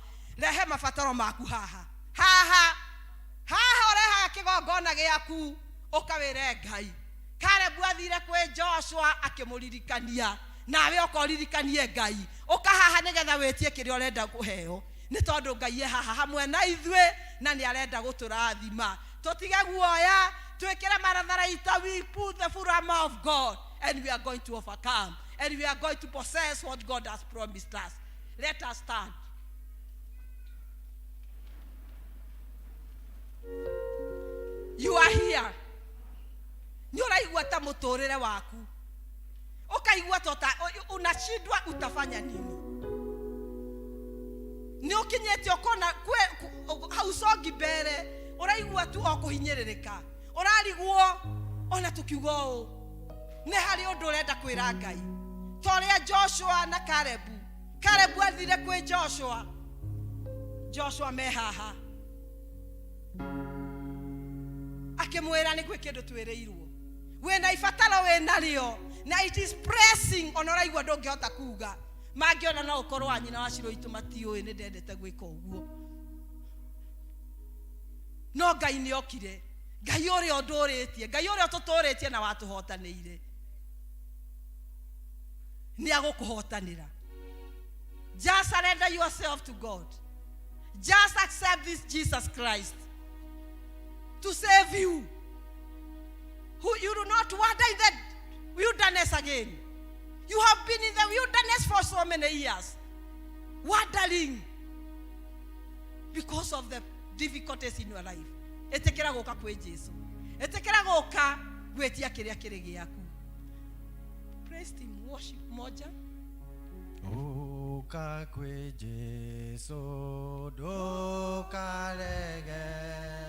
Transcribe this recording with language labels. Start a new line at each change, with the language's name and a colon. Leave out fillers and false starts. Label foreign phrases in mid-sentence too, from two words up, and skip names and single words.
Kikuyu: Rehe mabataro maku haha. Haha oreha kigongona giaku ukawire Ngai. Caleb athire kwi Joshua akimuririkania, nawe ukoririkanie Ngai. Ukahaha nigetha wetie kiria urenda kuheo. Ni tondu Ngai haha hamwe na ithwe na ni arenda guturathima. Tutige guoya, twikire maratharaita,
English: we put the full armor of God and we are going to overcome and we are going to possess what God has promised us. Let us stand. You are here.
Kikuyu: Ni uraigua ta muturire waku. Ukaigua tota
Swahili: unashindwa utafanya nini?
Kikuyu: Ni ukinyete okona hausogi mbere. Uraigua tu okuhinyiririka. Urariguo ona tukiugo u. Ni hari undu urenda kwira Ngai. Toria Joshua na Caleb. Caleb athire kwi Joshua. Joshua mehaha. Akimwira ni gwe kindu twireirwo. Wena ifatalo wena rio. Na
English: it is pressing
Kikuyu: onoraigwa ndongihota kuga. Mangiona no ukorwo anyina waciro itu matioi ni ndendete gwika uguo. No Ngai ni okire. Ngai uri onduritie, Ngai uri otuturitie na watuhotanire. Ni agukuhotanira.
English: Just surrender yourself to God. Just accept this Jesus Christ to save you. Who you do not wander in the wilderness again. You have been in the wilderness for so many years, wandering because of the difficulties in your life.
Kikuyu: Etekera goka kwe Jesu. Etekera goka gwetia kiria kiri giaku.
English: Praise him, worship moja.
Kikuyu: Oka kwe Jesu do karege.